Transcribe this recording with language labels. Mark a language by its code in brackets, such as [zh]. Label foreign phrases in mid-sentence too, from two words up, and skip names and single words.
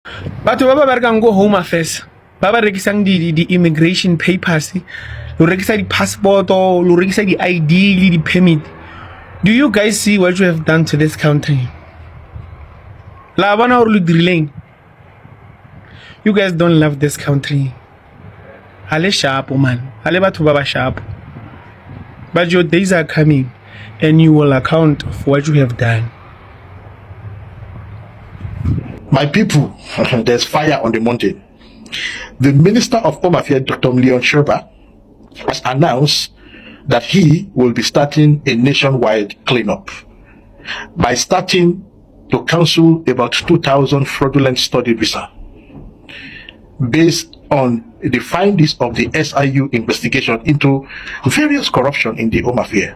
[tn] Batho ba ba berekang go Home Affairs ba ba rekisang di [en] immigration papers, [tn] lo rekisa di passport, lo rekisa di ID le di permit. [en] Do you guys see what you have done to this country? [tn] La bona or lo dirileng. [en] You guys don't love this country. Ale sharp, man. [tn] Ale batho ba ba sharp. [en] But your days are coming and you will account for what you have done. My people, there's fire on the mountain. The Minister of Home Affairs, Dr. Leon Sherba, has announced that he will be starting a nationwide cleanup by starting to cancel about 2,000 fraudulent study visa based on the findings of the SIU investigation into various corruption in the Home Affairs.